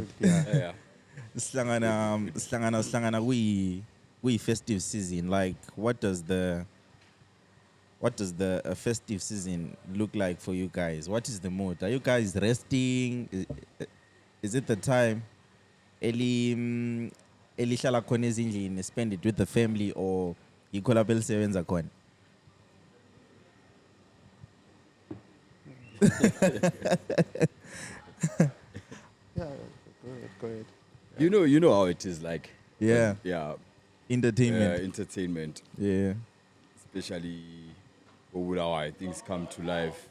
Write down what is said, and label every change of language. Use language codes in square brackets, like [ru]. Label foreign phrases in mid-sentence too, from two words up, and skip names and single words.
[en] Yeah. [nd] Slangana we [en] festive season. Like, what does the festive season look like for you guys? What is the mood? Are you guys resting? Is it the time? [nd] Eli hlala khona ezindlini, [en] spend it with the family, or [nd] ikhola belisebenza khona? [en] Yeah, go ahead. You know how it is like. Yeah. Yeah. Entertainment. Entertainment. Yeah. Especially when things come to life.